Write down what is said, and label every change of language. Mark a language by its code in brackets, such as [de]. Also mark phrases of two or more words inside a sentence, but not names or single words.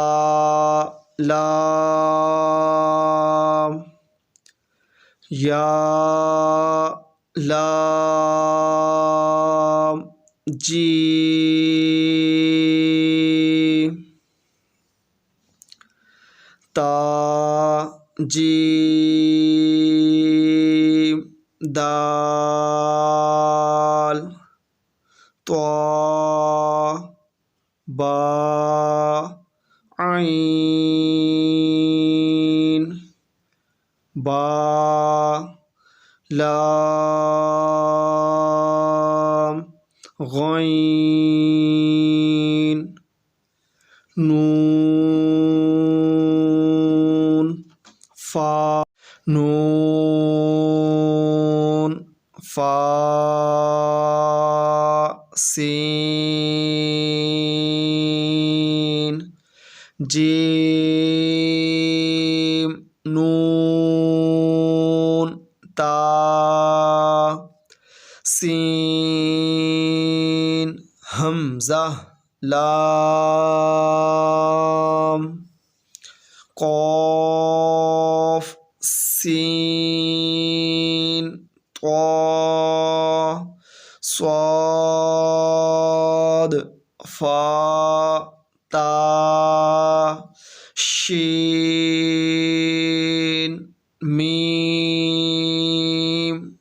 [ar] لام یا لام جیم تا جیم دال طا با عین با لام غین نون فا نون فا سین جیم نون تا سین همزة لام قاف سين طا صاد فا تا شين ميم